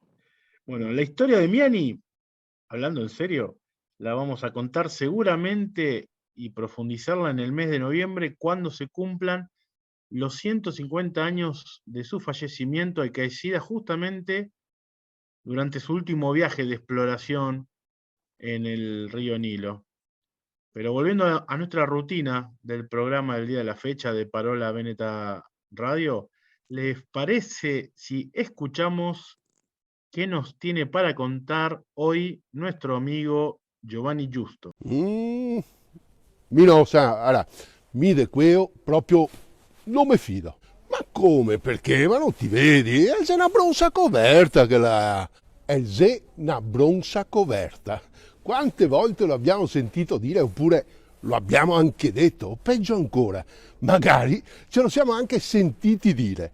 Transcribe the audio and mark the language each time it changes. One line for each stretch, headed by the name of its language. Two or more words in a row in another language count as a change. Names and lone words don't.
Spanish: Bueno, la historia de Miani, hablando en serio, la vamos a contar seguramente y profundizarla en el mes de noviembre cuando se cumplan los 150 años de su fallecimiento, que coincida justamente durante su último viaje de exploración en el río Nilo. Pero volviendo a nuestra rutina del programa del día de la fecha de Parola Veneta Radio, ¿les parece si escuchamos qué nos tiene para contar hoy nuestro amigo Giovanni Giusto?
Italian: Allora, mi di quello proprio non mi fido. Ma come? Perché? Ma non ti vedi? È una bronza coperta che la... È una bronza coperta. Quante volte lo abbiamo sentito dire, oppure lo abbiamo anche detto, o peggio ancora, magari ce lo siamo anche sentiti dire.